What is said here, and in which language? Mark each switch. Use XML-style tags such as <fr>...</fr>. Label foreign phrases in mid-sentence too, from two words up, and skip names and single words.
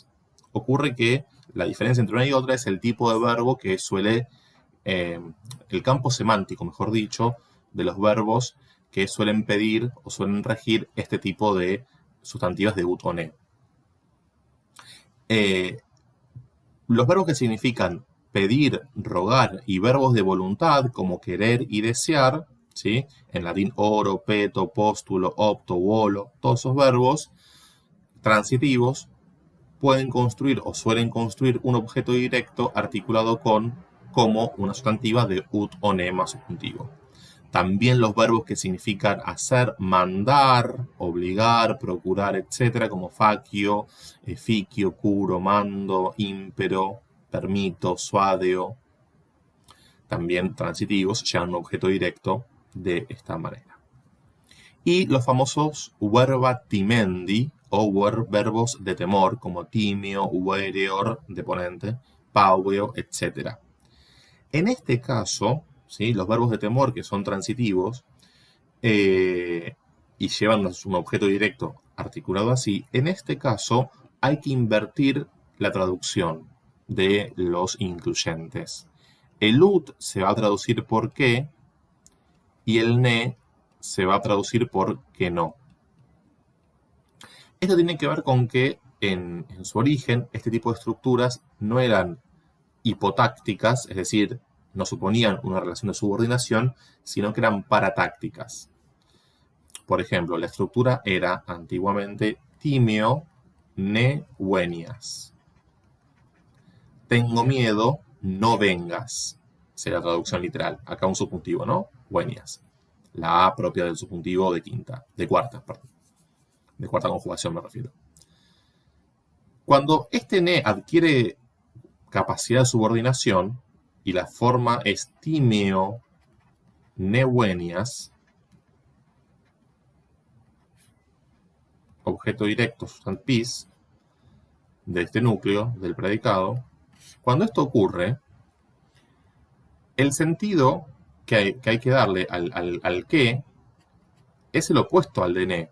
<es>Ocurre que la diferencia entre una y otra es el tipo de verbo que suele, el campo semántico, mejor dicho, de los verbos que suelen pedir o suelen regir este tipo de sustantivas de ut o ne. Los verbos que significan pedir, rogar y verbos de voluntad como querer y desear, ¿sí? En latín</es> <la>oro, peto, póstulo, opto, volo,</la> <es>todos esos verbos transitivos pueden construir o suelen construir un objeto directo articulado como una sustantiva de ut o ne más subjuntivo. También los verbos que significan hacer, mandar, obligar, procurar, etc., como</es> <la>facio, efficio, curo, mando, ímpero, permito, suadeo,</la> <es>también transitivos, llevan un objeto directo de esta manera. Y los famosos</es> <la>verba timendi,</la> <es>o verbos de temor, como</es> <la>timio, vereor,</la> <es>deponente, pauveo, etc. En este caso, ¿sí? Los verbos de temor que son transitivos y llevan un objeto directo articulado así, en este caso hay que invertir la traducción de los incluyentes. El ut se va a traducir por qué y el ne se va a traducir por que no. Esto tiene que ver con que en su origen este tipo de estructuras no eran hipotácticas, es decir, no suponían una relación de subordinación, sino que eran paratácticas. Por ejemplo, la estructura era antiguamente</es> <la>timio ne venias.</la> <es>Tengo miedo, no vengas. Sería la traducción literal. Acá un subjuntivo, ¿no? Venias. La A propia del subjuntivo de cuarta conjugación me refiero. Cuando este ne adquiere capacidad de subordinación y la forma es</es> <la>timio ne venias,</la> <es>objeto directo substantis de este núcleo del predicado, cuando esto ocurre, el sentido que hay que darle al que es el opuesto al de ne.</es>